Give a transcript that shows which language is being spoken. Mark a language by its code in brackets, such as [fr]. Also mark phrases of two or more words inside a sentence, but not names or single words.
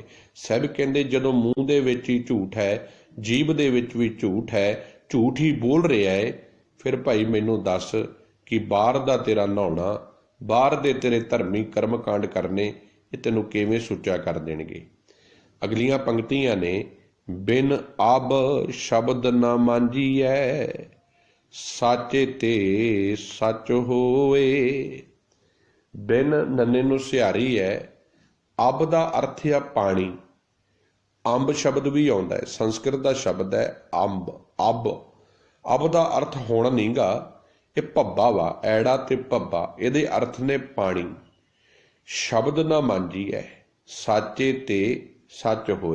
[pa] ਸਾਹਿਬ ਕਹਿੰਦੇ ਜਦੋਂ ਮੂੰਹ ਦੇ ਵਿੱਚ ਹੀ ਝੂਠ ਹੈ, ਜੀਭ ਦੇ ਵਿੱਚ ਵੀ ਝੂਠ ਹੈ, ਝੂਠ ਹੀ ਬੋਲ ਰਿਹਾ ਹੈ, ਫਿਰ ਭਾਈ ਮੈਨੂੰ ਦੱਸ ਕਿ ਬਾਹਰ ਦਾ ਤੇਰਾ ਨਹਾਉਣਾ, ਬਾਹਰ ਦੇ ਤੇਰੇ ਧਰਮੀ ਕਰਮ ਕਾਂਡ ਕਰਨੇ, ਇਹ ਤੈਨੂੰ ਕਿਵੇਂ ਸੁੱਚਾ ਕਰ ਦੇਣਗੇ। ਅਗਲੀਆਂ ਪੰਕਤੀਆਂ ਨੇ, ਬਿਨ ਅਬ ਸ਼ਬਦ ਨ ਮਾਂਜੀਐ, ਸਾਚੇ ਤੇ ਸਚ ਹੋਏ। ਬਿਨ ਨੰਨੇ ਨੂੰ ਸਿਹਾਰੀ ਹੈ। ਅਬ ਦਾ ਅਰਥ ਹੈ ਪਾਣੀ। ਅੰਬ ਸ਼ਬਦ ਵੀ ਆਉਂਦਾ ਹੈ, ਸੰਸਕ੍ਰਿਤ ਦਾ ਸ਼ਬਦ ਹੈ ਅੰਬ, ਅਬ। ਅਬ ਦਾ ਅਰਥ ਹੁਣ ਨਹੀਂਗਾ, ਇਹ ਭੱਬਾ ਵਾ, ਐੜਾ ਤੇ ਭੱਬਾ, ਇਹਦੇ ਅਰਥ ਨੇ ਪਾਣੀ। ਸ਼ਬਦ ਨਾ ਮਾਂਜੀ ਹੈ, ਸਾਚੇ ਤੇ ਸੱਚ ਹੋਏ।